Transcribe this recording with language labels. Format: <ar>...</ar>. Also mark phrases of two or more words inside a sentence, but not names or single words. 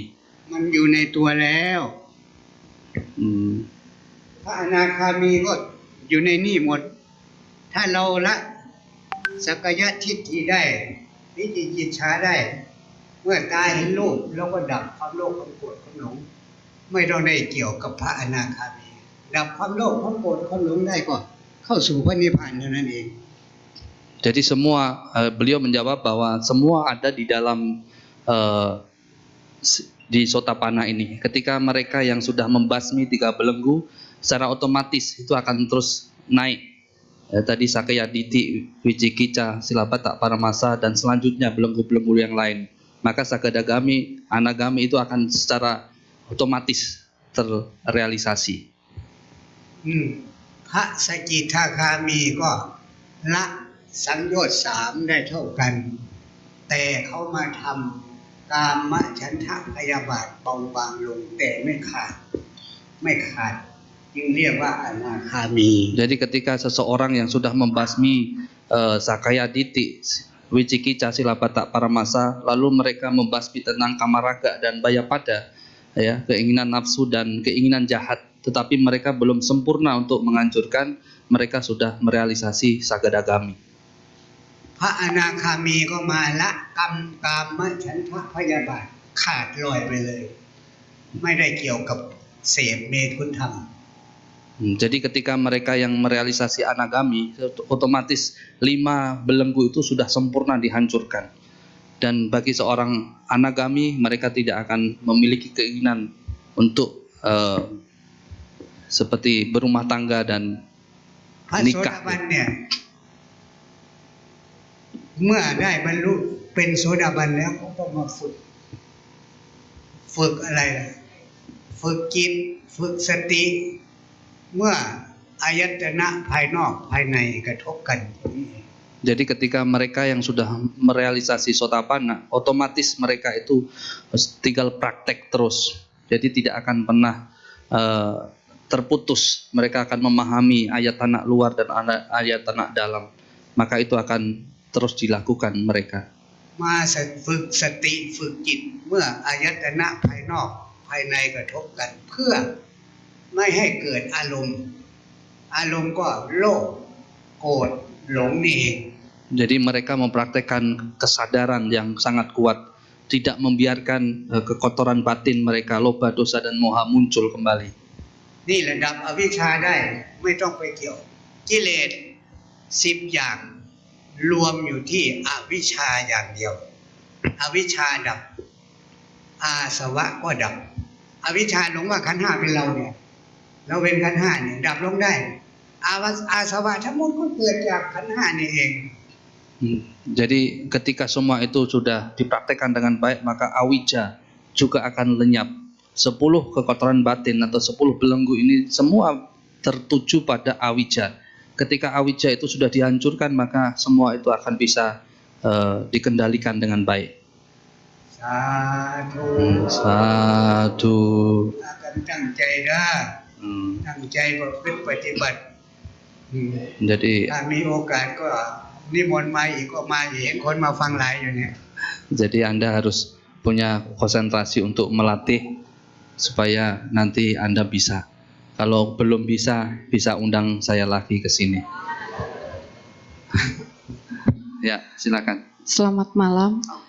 <th>มันอยู่ในตัวแล้ว พระอนาคามีก็อยู่ในนี่หมด ถ้าเราละสักยะทิฏฐิได้วิจิกิจฉาได้ เมื่อตาเห็นรูปเราก็ดับความโลภความโกรธความหลง ไม่ต้องได้เกี่ยวกับพระอนาคามี ดับความโลภความโกรธความหลงได้ก็เข้าสู่พระนิพพานเท่านั้นเอง</th> <id>Jadi semua beliau menjawab bahwa semua ada di dalam di Sotapanna ini. Ketika mereka yang sudah membasmi 3 belenggu, secara otomatis itu akan terus naik. Tadi Sakaya Diti, Wicikicca, Silabata, Paramasa, dan selanjutnya belenggu-belenggu yang lain. Maka Sakadagami, Anagami itu akan secara otomatis terrealisasi.</id> <th>พระสกิทาคามีก็ละสังโยชน์3ได้เท่ากัน แต่เขามาทำกามฉันทะพยาบาทเบาบางลงแต่ไม่ขาดจึงเรียกว่าอนาคามี</th> <id>Jadi ketika seseorang yang sudah membasmi Sakaya Diti, Wicikicca, Silabata, Paramasa, lalu mereka membasmi tentang kamaraga dan bayapada, ya, keinginan nafsu dan keinginan jahat, tetapi mereka belum sempurna untuk menghancurkan, mereka sudah merealisasi Sakadagami.</id> <th>พระอนาคามีก็มาละกามฉันทะพยาบาทขาดลอยไปเลย ไม่ได้เกี่ยวกับเสพเมถุนธรรม</th> <id>Jadi ketika mereka yang merealisasi Anagami, otomatis 5 belenggu itu sudah sempurna dihancurkan. Dan bagi seorang Anagami, mereka tidak akan memiliki keinginan untuk seperti berumah tangga dan</id> <th>พระโสดาบันเนี่ยเมื่อได้บรรลุเป็นโสดาบันแล้วก็ต้องมาฝึกอะไรล่ะฝึกจิตฝึกสติ เมื่ออายตนะภายนอกภายในกระทบกัน</th> <id>Jadi ketika mereka yang sudah merealisasi Sotapanna, otomatis mereka itu tinggal praktek terus. Jadi tidak akan pernah terputus. Mereka akan memahami ayat tanah luar dan ayat tanah dalam. Maka itu akan terus dilakukan mereka.</id> <th>มาฝึกสติฝึกจิตเมื่ออายตนะภายนอกภายในกระทบกัน เพื่อไม่ให้เกิดอารมณ์ก็โลภโกรธหลงนี่เอง</th> <id>Jadi mereka mempraktekkan kesadaran yang sangat kuat, tidak membiarkan kekotoran batin mereka, loba, dosa, dan moha muncul kembali.</id> <th>นี่ระดับอวิชชาได้ไม่ต้องไปเกี่ยวกิเลส10 อย่างรวมอยู่ที่อวิชชาอย่างเดียวอวิชชาดับอาสวะก็ดับอวิชชาหลงว่าขันธ์5เป็นเราเนี่ยเราเป็นขันธ์5เนี่ยดับลงได้อาสวะทั้งหมดก็เกิดจากขันธ์5นี่เอง</th> <id>Jadi ketika semua itu sudah dipraktekkan dengan baik, maka awija juga akan lenyap. 10 kekotoran batin atau 10 belenggu ini semua tertuju pada awija. Ketika awija itu sudah dihancurkan, maka semua itu akan bisa dikendalikan dengan baik.</id> <th>สาธุ</th> <id>Satu.</id> <th>กันตั้งใจนะตั้งใจประพฤติปฏิบัติ</th> <id>Jadi</id> <th>ถ้ามีโอกาสก็นิมนต์มาอีกก็มาอีกคนมาฟังหลายอยู่เนี่ย</th> <id>Jadi Anda harus punya konsentrasi untuk melatih supaya nanti Anda bisa. Kalau belum bisa undang saya lagi ke sini. Ya, silakan. Selamat malam.</id>